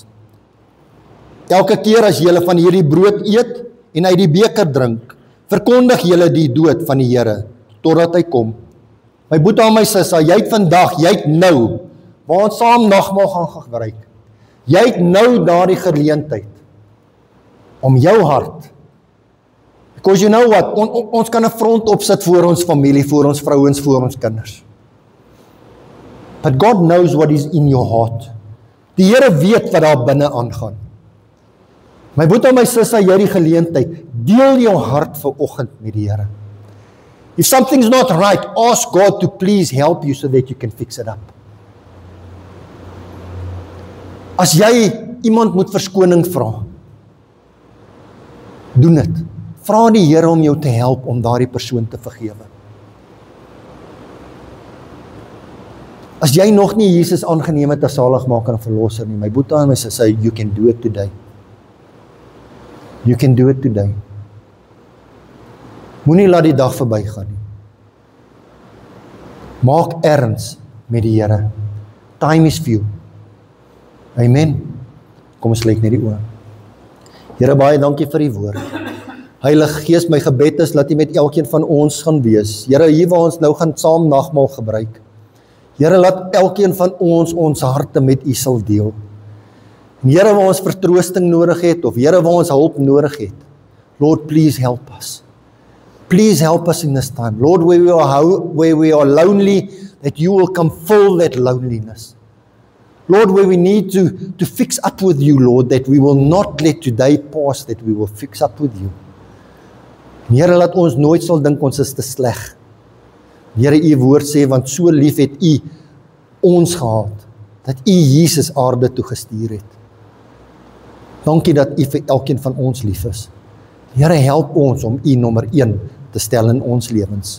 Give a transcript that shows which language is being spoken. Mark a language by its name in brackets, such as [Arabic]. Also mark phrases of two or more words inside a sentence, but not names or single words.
[Afrikaans] Elke keer as julle van hierdie brood eet en uit die beker drink, verkondig julle die dood van die Here, totdat hy kom. My boetie en my sussie, jy het vandag, jy het nou, waar ons saam nagmaal gaan gebruik, jy het nou daardie geleentheid, om jou hart, [English] because you know what, [Afrikaans] ons kan 'n front opsit voor ons familie, voor ons vrouens, voor ons kinders. [English] But God knows what is in your heart. [Afrikaans] Die Here weet wat daar binne aangaan. My boetie en my sussie, jy die geleentheid, deel jou hart vanoggend met die Here. [English] If something's not right, ask God to please help you so that you can fix it up. [Afrikaans] As jy iemand moet verskoning vra, doen dit. Vra die Here om jou te help om daardie persoon te vergewe. As jy nog nie Jesus aangeneem het as saligmaker en verlosser nie, my boetie en my sussie, [English] you can do it today. You can do it today. [Afrikaans] Moenie laat die dag verbygaan nie. Maak erns met die Here. [English] Time is few. [Afrikaans] Amen. Kom ons sluit net die oë. Here, baie dankie vir die woord. Heilige Gees, my gebed is dat U met elkeen van ons gaan wees. Here, hier waar ons nou gaan saam nagmaal gebruik. Here, laat elkeen van ons harte met U sal deel. En Here, waar ons vertroosting nodig het, of Here, waar ons hulp nodig het, [English] Lord, please help us. Please help us in this time. Lord, where we are lonely, that You will come fill that loneliness. Lord, where we need to fix up with You, Lord, that we will not let today pass, that we will fix up with You. [Afrikaans] En Here, laat ons nooit sal dink ons is te sleg. Here, U woord sê, want so lief het U ons gehad, dat U Jesus aarde toe gestuur het. Dankie dat U vir elkeen van ons lief is. Here, help ons om U nommer 1 te stel in ons lewens.